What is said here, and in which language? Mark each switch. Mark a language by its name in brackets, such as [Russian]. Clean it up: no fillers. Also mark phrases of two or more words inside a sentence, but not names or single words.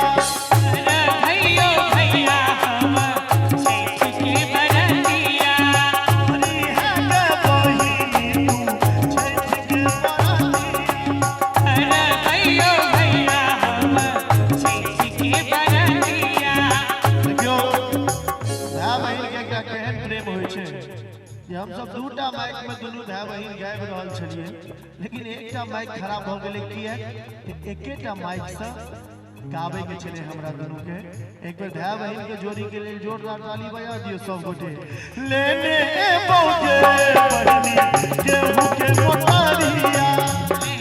[Maithili] भैया भैया हम छठ के बरतिया करी है गे बहिनी तू छठ के बरतिया अरे भैया भैया हम छठ के बरतिया देखियो भाई बहिन के क्या केहन प्रेम होइ छै कि हम सब दूटा माइक में दुनू भाई बहिन गाबि रहल छलिए लेकिन एकटा माइक खराब भ गेलै किया एकेटा माइक से गाबे के छले हमरा दुनू के एक बेर भाई बहिन के जोड़ी के लेल जोरदार ताली बजा दियो सब गोटे लेने बोगे बहिनी गेहूं के मोटरिया